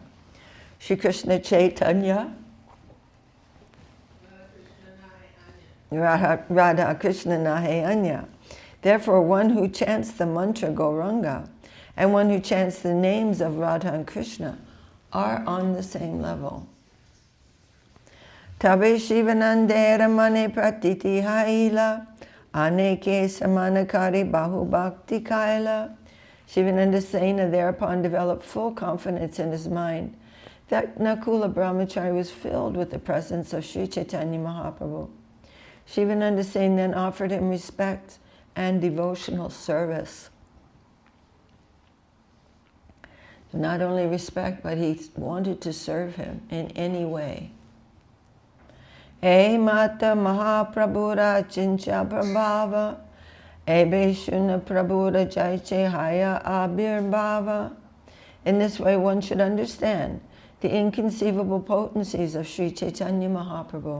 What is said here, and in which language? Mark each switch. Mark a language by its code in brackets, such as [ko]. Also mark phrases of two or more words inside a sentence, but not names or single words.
[bn] শ্রী কৃষ্ণ চৈতন্য, রাধা কৃষ্ণ নহে অন্য. [en] Therefore, one who chants the mantra Gauranga and one who chants the names of Radha and Krishna are on the same level. [bn] তবে শিবানন্দের মনে প্রতীতি হইল, অনেক সম্মান করি বহু ভক্তি কৈল. [en] Shivananda Sena thereupon developed full confidence in his mind that Nakula Brahmachari was filled with the presence of Sri Chaitanya Mahaprabhu. Shivananda Sena then offered him respect and devotional service. Not only respect, but he wanted to serve him in any way. [bn] এ মত মহাপ্রভুর অচিন্ত্য প্রভাব এবে শুন প্রভুর যৈছে হয় আবির্ভাব. [en] In this way, one should understand the inconceivable potencies of Sri Chaitanya Mahaprabhu.